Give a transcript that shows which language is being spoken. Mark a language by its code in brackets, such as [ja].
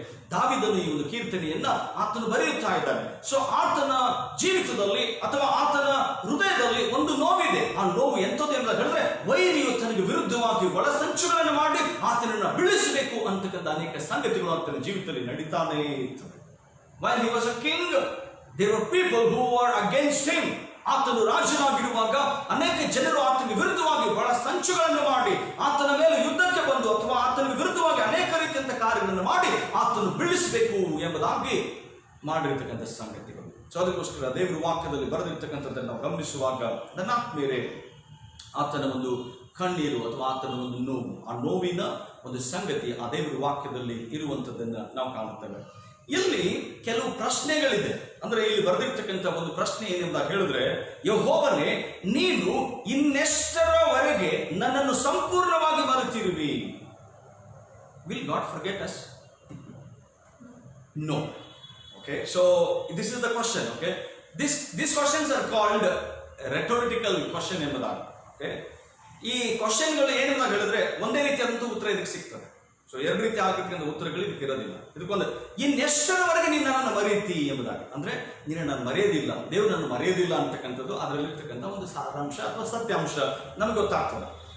[kn] ದಾವೀದನು ಈ ಒಂದು ಕೀರ್ತನೆಯನ್ನ ಆತನು ಬರೆಯುತ್ತಾ ಇದ್ದಾನೆ. ಸೊ ಆತನ ಜೀವಿತದಲ್ಲಿ ಅಥವಾ ಆತನ ಹೃದಯದಲ್ಲಿ ಒಂದು ನೋವಿದೆ. ಆ ನೋವು ಎಂಥದ್ದು ಎಂಬ ಹೇಳಿದ್ರೆ ವೈರಿಯು ತನಗೆ ವಿರುದ್ಧವಾಗಿ ಒಳಸಂಚುಗಳನ್ನು ಮಾಡಿ ಆತನನ್ನ ಬೀಳಿಸಬೇಕು ಅಂತಕ್ಕಂಥ ಅನೇಕ ಸಂಗತಿಗಳು ಆತನ ಜೀವಿತದಲ್ಲಿ ನಡೀತಾನೇ ಇರ್ತದೆ. [en] While he was a king, there were people who were against him. [kn] ಆತನು ರಾಜನಾಗಿರುವಾಗ ಅನೇಕ ಜನರು ಆತನಿಗೆ ವಿರುದ್ಧವಾಗಿ ಬಹಳ ಸಂಚುಗಳನ್ನು ಮಾಡಿ ಆತನ ಮೇಲೆ ಯುದ್ಧಕ್ಕೆ ಬಂದು ಅಥವಾ ಆತನಿಗೆ ವಿರುದ್ಧವಾಗಿ ಅನೇಕ ರೀತಿಯಂತ ಕಾರ್ಯಗಳನ್ನು ಮಾಡಿ ಆತನು ಬೀಳಿಸಬೇಕು ಎಂಬುದಾಗಿ ಮಾಡಿರ್ತಕ್ಕಂಥ ಸಂಗತಿಗಳು. ಸೊ ಅದಕ್ಕೋಸ್ಕರ ದೇವರ ವಾಕ್ಯದಲ್ಲಿ ಬರೆದಿರ್ತಕ್ಕಂಥದ್ದನ್ನು ನಾವು ಗಮನಿಸುವಾಗ ನನ್ನ ಆತ್ಮೀಯರೇ, ಆತನ ಒಂದು ಕಣ್ಣೀರು ಅಥವಾ ಆತನ ಒಂದು ನೋವು, ಆ ನೋವಿನ ಒಂದು ಸಂಗತಿ ಆ ದೇವರ ವಾಕ್ಯದಲ್ಲಿ ಇರುವಂತದ್ದನ್ನ ನಾವು ಕಾಣುತ್ತೇವೆ. ಇಲ್ಲಿ ಕೆಲವು ಪ್ರಶ್ನೆಗಳಿದೆ. ಅಂದ್ರೆ ಇಲ್ಲಿ ಬರೆದಿರ್ತಕ್ಕಂಥ ಒಂದು ಪ್ರಶ್ನೆ ಏನೆಂಬ ಹೇಳಿದ್ರೆ, ಯೆಹೋವನೇ, ನೀನು ಇನ್ನೆಷ್ಟರವರೆಗೆ ನನ್ನನ್ನು ಸಂಪೂರ್ಣವಾಗಿ ಮರೆತಿರುವಿ. [en] Will God forget us? No. Okay, so this is the question. Okay, these questions are called rhetorical question [kn] ಎಂಬುದಾಗಿ. Okay, ಈ ಕ್ವಶನ್ಗಳು ಏನೆಂಬ ಹೇಳಿದ್ರೆ ಒಂದೇ ರೀತಿಯಾದಂಥ ಉತ್ತರ ಇದಕ್ಕೆ ಸಿಗ್ತದೆ. ಸೊ 2 ರೀತಿ ಆಗಿರ್ತಕ್ಕಂಥ ಉತ್ತರಗಳು ಇದಕ್ಕೆ ಇರೋದಿಲ್ಲ. ಇದಕ್ಕೊಂದು ಇನ್ನೆಷ್ಟರವರೆಗೆ ನೀನು ನನ್ನನ್ನು ಮರೆಯುತ್ತಿ ಎಂಬುದಾಗಿ ಅಂದ್ರೆ ನೀನು ನಾನು ಮರೆಯೋದಿಲ್ಲ, ದೇವರು ನನ್ನ ಮರೆಯೋದಿಲ್ಲ ಅಂತಕ್ಕಂಥದ್ದು ಅದರಲ್ಲಿರ್ತಕ್ಕಂಥ ಒಂದು ಸಾರಾಂಶ ಅಥವಾ ಸತ್ಯಾಂಶ ನಮ್ಗೆ ಗೊತ್ತಾಗ್ತದೆ.